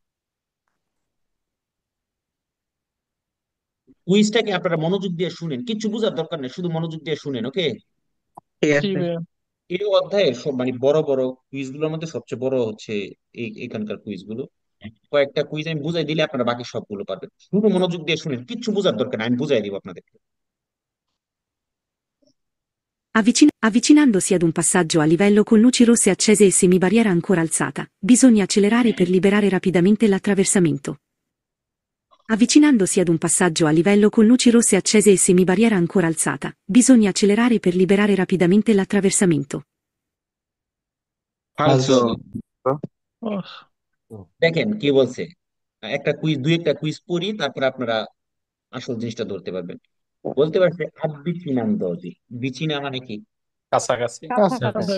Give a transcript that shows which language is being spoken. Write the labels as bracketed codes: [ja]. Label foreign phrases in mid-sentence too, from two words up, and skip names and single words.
[bn] কুইজটাকে আপনারা মনোযোগ দিয়ে শুনেন, কিচ্ছু বোঝার দরকার নেই, শুধু মনোযোগ দিয়ে শুনেন। ওকে। ঠিক জি আছে। ভাইয়া। এই অধ্যায়ের সব মানে বড় বড় কুইজ গুলোর মধ্যে সবচেয়ে বড় হচ্ছে এখানকার কুইজ গুলো। কয়েকটা কুইজ আমি বুঝাই দিলে আপনারা বাকি সবগুলো পারবেন, শুধু মনোযোগ দিয়ে শুনেন, কিচ্ছু বোঝার দরকার নেই, আমি বুঝাই দিব আপনাদের। [it] Avvicinandosi ad un passaggio a livello con luci rosse accese e semibarriera ancora alzata, bisogna accelerare per liberare rapidamente l'attraversamento. Avvicinandosi ad un passaggio a livello con luci rosse accese e semibarriera ancora alzata, bisogna accelerare per liberare rapidamente l'attraversamento. ফালসো। [bn] দেখেন কি বলছে, দুই একটা কুইজ পড়ি, তারপর আপনারা আসল জিনিসটা ধরতে পারবেন। বলতে পারছে আববিচিনান্দজি, বিচিনা মানে কি? কাছাকাছি। কাছাকাছি।